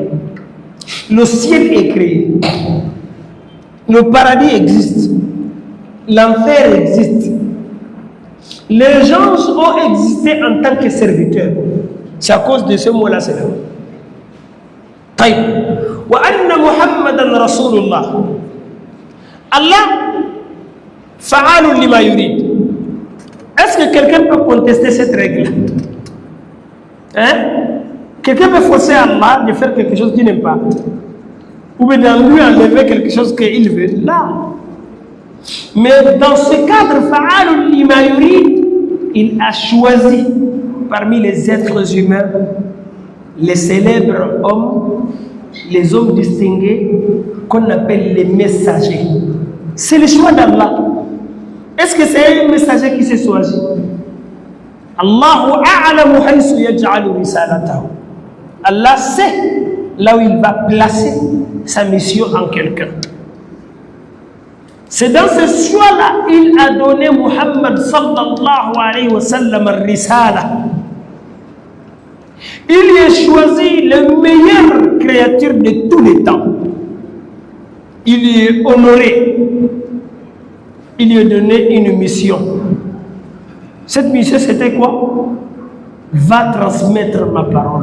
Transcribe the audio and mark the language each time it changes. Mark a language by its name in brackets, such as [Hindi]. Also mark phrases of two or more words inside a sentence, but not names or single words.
[French] Le ciel est créé. Le paradis existe. L'enfer existe. Les gens ont existé en tant que serviteurs. C'est à cause de ce mot-là, c'est là. Taïb. [Arabic] وأن محمدا رسول الله. الله فعال لما يريد. [French] Est-ce que quelqu'un peut contester cette règle? Hein? Quelqu'un peut forcer Allah de faire quelque chose qu'il n'aime pas? Ou bien de lui enlever quelque chose qu'il veut? Là. Mais dans ce cadre, [Arabic] فعال لما يريد, [French] il a choisi parmi les êtres humains les célèbres hommes, les hommes distingués qu'on appelle les messagers. C'est le choix d'Allah. Est-ce que c'est un messager qui s'est choisi? [Arabic] الله أعلم حيث يجعل رسالته. [French] Allah sait là où il va placer sa mission en quelqu'un. C'est dans ce choix-là il a donné Muhammad [Arabic] صلى الله عليه وسلم الرسالة. [French] Il a choisi le meilleur créature de tous les temps. Il lui est honoré. Il lui a donné une mission. Cette mission, c'était quoi? Va transmettre ma parole.